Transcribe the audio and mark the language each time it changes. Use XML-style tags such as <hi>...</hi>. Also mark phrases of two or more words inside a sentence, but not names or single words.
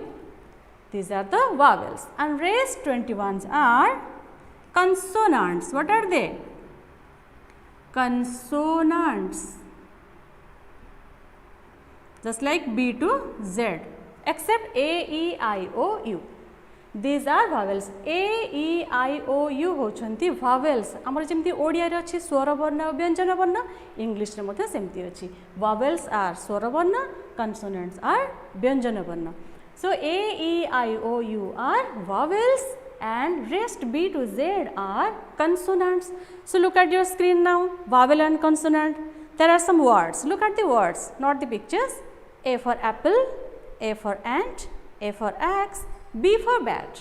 <en>These are the vowels, and rest 21s are consonants. What are they? Consonants. Just like B to Z, except A, E, I, O, U. These are vowels.</en> <or>A, E, I, O, U ହୋଚନ୍ତି vowels. ଆମର ଯେମିତି ଓଡ଼ିଆ ରେ ଅଛି ସ୍ୱର ବର୍ଣ୍ଣ ବ୍ୟଞ୍ଜନ ବର୍ଣ୍ଣ, ଇଂଲିଶ ରେ ମଧ୍ୟ ସେମିତି ଅଛି.</or> <en>Vowels are</en> <or>ସ୍ୱର ବର୍ଣ୍ଣ,</or> <en>consonants are</en> <or>ବ୍ୟଞ୍ଜନ ବର୍ଣ୍ଣ.</or> <en>So A, E, I, O, U are vowels and rest B to Z are consonants. So look at your screen now, vowel and consonant. There are some words. Look at the words, not the pictures. A for apple, A for ant, A for axe, B for bat.</en>